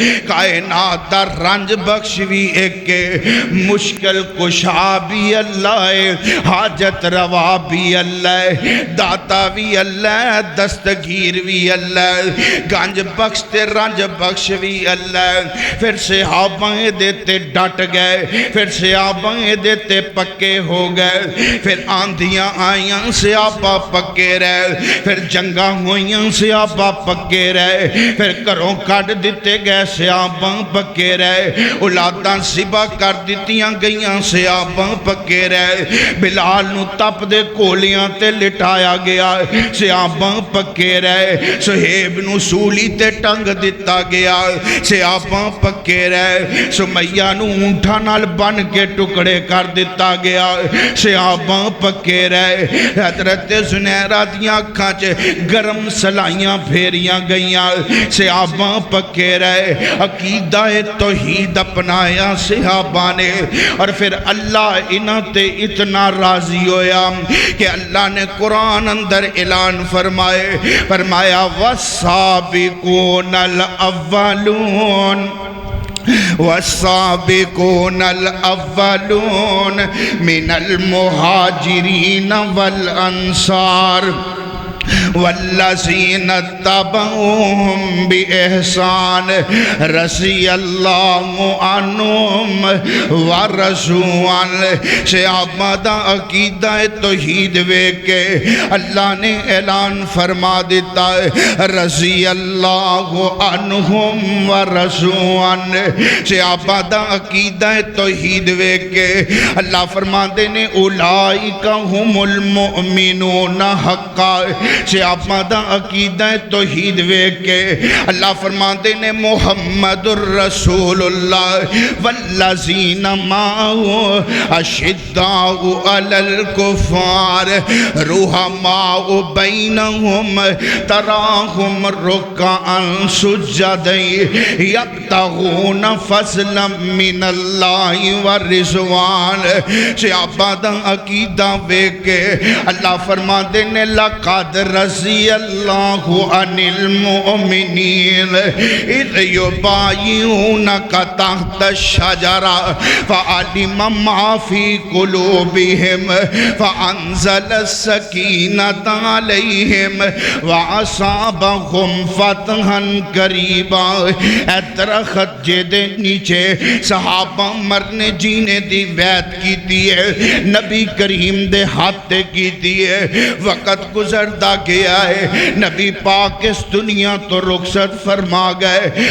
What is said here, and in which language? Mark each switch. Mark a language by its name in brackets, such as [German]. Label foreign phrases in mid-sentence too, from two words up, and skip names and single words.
[Punjabi] کائنات دا رنج بخش بھی ایک کے مشکل کشا بھی اللہ ہے حاجت روا بھی اللہ ہے داتا بھی اللہ ہے دستگیر بھی اللہ ہے گنج بخش تے رنج بخش بھی اللہ ہے پھر صحابہ دیتے ڈٹ گئے پھر صحابہ دیتے پکے ہو گئے پھر آندھیاں آئیاں صحابہ پکے رہے پھر جنگاں ہوئیاں صحابہ پکے رہے پھر کروں کٹ دیتے گئے صحابہ پکے رہے اولاداں سبا کر دیتیاں گئیاں صحابہ پکے رہے بلال نو تپ دے کولیاں تے لٹایا گیا صحابہ پکے رہے سہیب نو سولی تے ٹنگ دیتا گیا صحابہ پکے رہے سمیہ نو اونٹھا نال بن کے ٹکڑے کر دیتا گیا صحابہ پکے رہے حضرت زنیرہ دیاں کھانچ گرم سلائیاں پھیریاں گئیاں صحابہ پکے رہے عقیدہ توحید اپنایا صحابہ نے اور پھر اللہ انہاں تے اتنا راضی ہویا کہ اللہ نے قرآن اندر اعلان [Arabic] فرمایا والسابقون الاولون والسابقون الاولون من المہاجرین والانصار والذین اتبعوهم بإحسان رضی اللہ عنہم ورضوا [Punjabi] عنہ صحابہ دا عقیدہ توحید ویکھ کے اللہ نے اعلان فرما دیتا ہے [Arabic] رضی اللہ عنہم ورضوا عنہ [Punjabi] صحابہ دا عقیدہ توحید ویکھ کے اللہ فرما دینے [Arabic] اولئک هم المؤمنون حقا [Punjabi] صحابہ دا عقیدہ توحید ویکھ کے اللہ فرماتے نے [Arabic] محمد الرسول اللہ والذین معہ اشداء علی الکفار رحماء بینہم تراہم رکعا سجدا یبتغون فضلا من اللہ ورضوان [Punjabi] صحابہ دا عقیدہ ویکھ کے اللہ فرماتے نے [Arabic] لقد رضی اللہ عن المؤمنین اذ یبایعونک تحت الشجرہ فعلم ما فی قلوبہم فانزل السکینۃ علیہم واصابہم فتحا قریبا۔ [Punjabi] اے درخت جدے نیچے صحابہ مرنے جینے دی بیعت کیتی ہے، نبی کریم دے ہاتھ کیتی ہے، وقت گزردا گیا ہے، نبی پاک اس دنیا تو رخصت فرما گئے۔